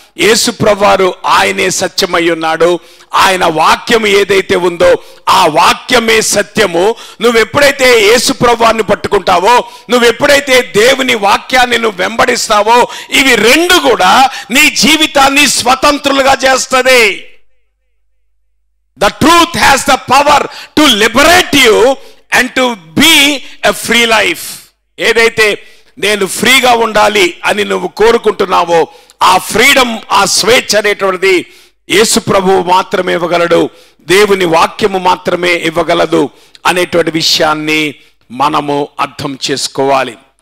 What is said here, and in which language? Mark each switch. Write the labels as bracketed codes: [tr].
[te] యేసు ప్రభువారు ఆయనే సత్యమై ఉన్నాడు. ఆయన వాక్యం ఏదైతే ఉందో ఆ వాక్యమే సత్యము. నువ్వు ఎప్పుడైతే యేసు ప్రభువారిని పట్టుకుంటావో, నువ్వు ఎప్పుడైతే దేవుని వాక్యాన్ని నువ్వు వెంబడిస్తావో, ఇవి రెండు కూడా నీ జీవితాన్ని స్వతంత్రులుగా చేస్తుంది. [en] The truth has the power to liberate you and to be a free life. [te] ఏదైతే నేను ఫ్రీగా ఉండాలి అని నువ్వు కోరుకుంటున్నావో ఆ ఫ్రీడమ్, ఆ స్వేచ్ఛ అనేటువంటిది యేసు ప్రభువు మాత్రమే ఇవ్వగలడు, దేవుని వాక్యము మాత్రమే ఇవ్వగలదు అనేటువంటి విషయాన్ని మనము అర్థం చేసుకోవాలి.